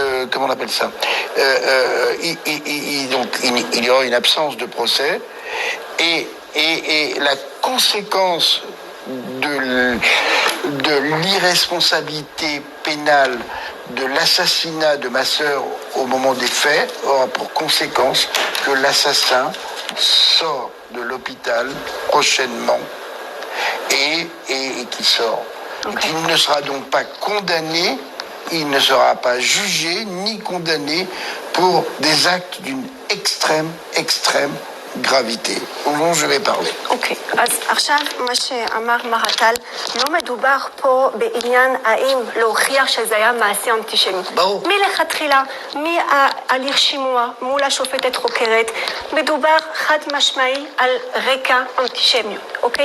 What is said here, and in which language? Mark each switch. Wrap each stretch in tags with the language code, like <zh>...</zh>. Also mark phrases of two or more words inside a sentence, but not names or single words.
<fr>comment on appelle ça donc, il y aura une absence de procès et la conséquence de l'irresponsabilité pénale de l'assassinat de ma sœur au moment des faits aura pour conséquence que l'assassin sort de l'hôpital prochainement et qu'il sort. Okay. Il ne sera donc pas condamné, il ne sera pas jugé ni condamné pour des actes d'une extrême gravité. Au moment où je vais parler.</fr> <he>אוקיי, אז עכשיו מה שאמר מר עטל, לא מדובר פה בעניין האם להוכיח שזה היה מעשה אנטישמי. ברור. מלכתחילה, מהליך שימוע מול השופטת חוקרת, מדובר חד משמעי על רקע אנטישמיות, אוקיי?</he>